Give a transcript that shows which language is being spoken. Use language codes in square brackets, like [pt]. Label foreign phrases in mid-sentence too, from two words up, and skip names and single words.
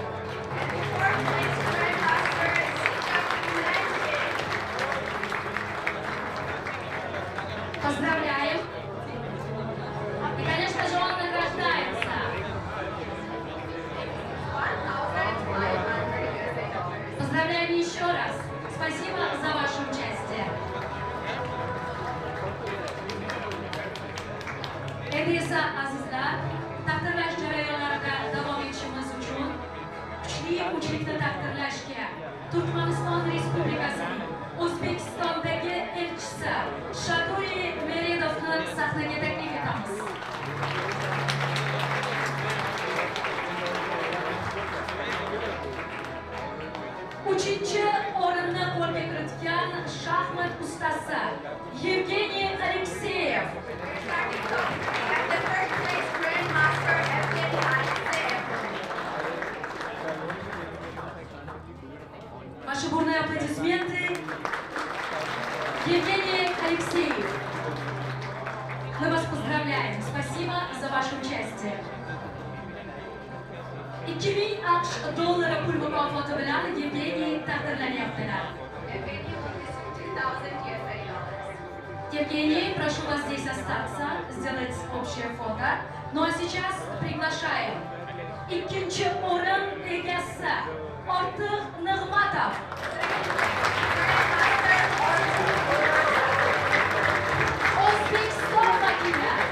[ru] Поздравляем. И, конечно же, он награждается. Поздравляем еще раз. Спасибо за ваше участие. [uz] Endi esa azizlar, taqdirlash jarayonlarida davom etishimiz uchun kuchli uchlikni taqdirlashga Turkmaniston Respublikasining O'zbekistondagi elchisi Shaduri Meredovni sahnaga taklif etamiz. Uchinchi o'rinni qo'lga kiritgan shaxmat ustasi Yevgeniy Alekseyev. [en] And the third place grandmaster Evgeny Alekseyev. [ru] Ваши бурные аплодисменты. Евгений Алексеев. Мы вас поздравляем. Спасибо за ваше участие. [uz] 2000 AQSh dollari pul mukofoti bilan Yevgeniy taqdirlanyaptilar. [en] Evgeny will receive $2,000. [ru] Евгений, прошу вас здесь остаться, сделать общее фото. Ну а сейчас приглашаем [uz] ikkinchi o'rin egasi [ru] Ortiq Nig'matov. [uz] O'zbekiston vakili.